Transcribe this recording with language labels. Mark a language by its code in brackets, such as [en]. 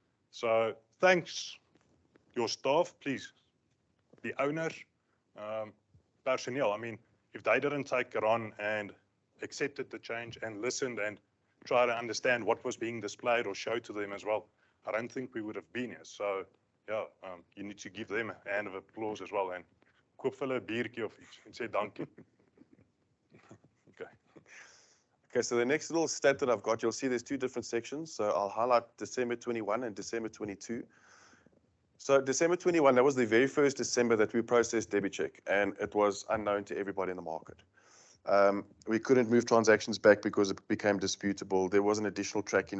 [en] So thanks, your staff, please, the owners, personnel. I mean, if they didn't take it on and accepted the change and listened and try to understand what was being displayed or showed to them as well, I don't think we would have been here. So yeah, you need to give them a hand of applause as well. [af] And koop vir hulle 'n biertjie of iets en sê dankie. [en] Okay, so the next little stat that I've got, you'll see there's 2 different sections. So I'll highlight December 21 and December 22. So December 21, that was the very first December that we processed DebiCheck, and it was unknown to everybody in the market. We couldn't move transactions back because it became disputable. There was an additional tracking.